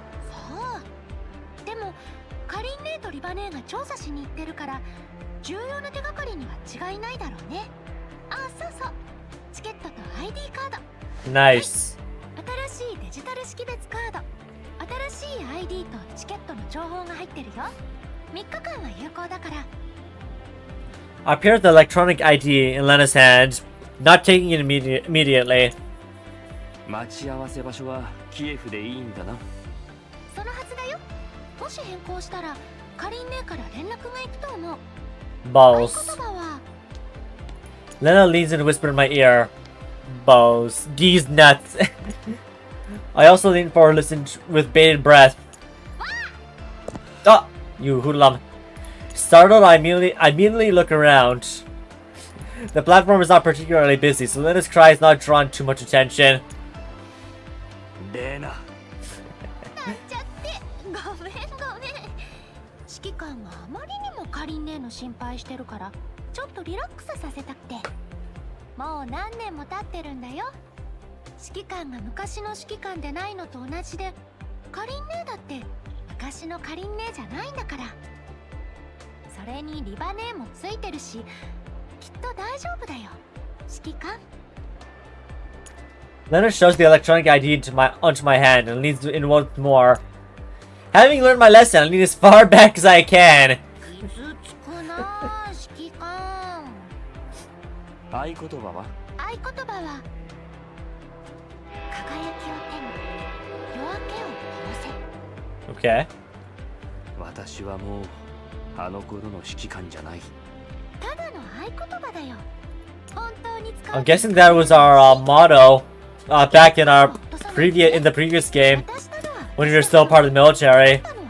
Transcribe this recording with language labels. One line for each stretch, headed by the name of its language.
Japanese: さあ、でもカリン姉とリバ姉が調査しに行ってるから重要な手がかりには違いないだろうね。あ、そうそう、チケットと ID カード。ナイス。新しいデジタル識別カード、新しい ID とチケットの情報が入ってるよ。 3日間は有効だから。
English: Appeared the electronic ID in Lena's hand, not taking it immediately.
Japanese: 待ち合わせ場所はキエフでいいんだな。そのはずだよ。もし変更したらカリン姉から連絡が行くと思う。
English: Balls.
Japanese: 言葉は
English: Lena leans and whispers in my ear. Balls. These nuts. I also lean forward, listened with bated breath. Ah! You hoodlum. Startled, I immediately look around. The platform is not particularly busy, so Lena's cry has not drawn too much attention.
Japanese: レナ。なんちゃって。ごめんごめん。指揮官があまりにもカリン姉の心配してるからちょっとリラックスさせたくて。もう何年も経ってるんだよ。指揮官が昔の指揮官でないのと同じで、カリン姉だって昔のカリン姉じゃないんだから。それにリバ姉もついてるし、きっと大丈夫だよ、指揮官。
English: Lena shoves the electronic ID onto my hand and leans in once more. Having learned my lesson, I lean as far back as I can.
Japanese: 傷つくな、指揮官。合言葉は？合言葉は輝きを手に夜明けを灯せ。
English: Okay.
Japanese: 私はもうあの頃の指揮官じゃない。ただの合言葉だよ。本当に使う。
English: I'm guessing that was our motto back in the previous game when we were still part of the military.